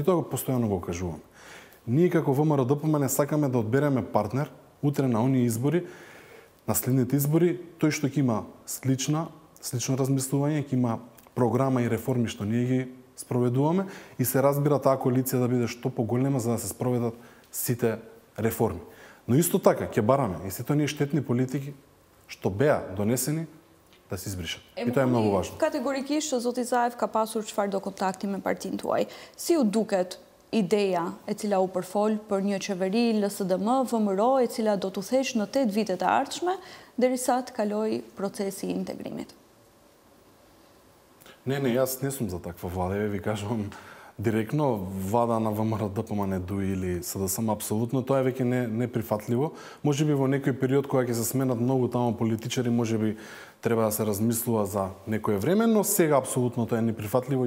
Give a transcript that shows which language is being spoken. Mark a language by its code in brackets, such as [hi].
[mk] И тоа постојано го кажуваме. Ние како ВМРО ДПМН сакаме да одбереме партнер утре на оние избори, на следните избори, тој што ќе има слично размислување, ќе има програма и реформи што ние ги спроведуваме и се разбира таа коалиција да биде што поголема за да се спроведат сите реформи. Но исто така ќе бараме и сите оние штетни политики што беа донесени да се избришат. И тоа е многу важно. [sq] Категорикisht зoti Zaev ka pasur çfarë do kontakti me partinë tuaj. Si u duket ideja e cila u përfol për një qeveri LSDM, VMRO, e cila do t'u thesh në 8 vitet e ardhshme, derisa të kaloj procesi i integrimit? [mk] Не, јас не сум за таква влада. Ви кажувам директно, влада на ВМРО ДПМН или СДСМ апсолутно, тоа е веќе неприфатливо. Може би во некој период кога ќе се сменат многу таму политичари, може би треба да се размислува за некое време, но сега апсолутно тоа е неприфатливо.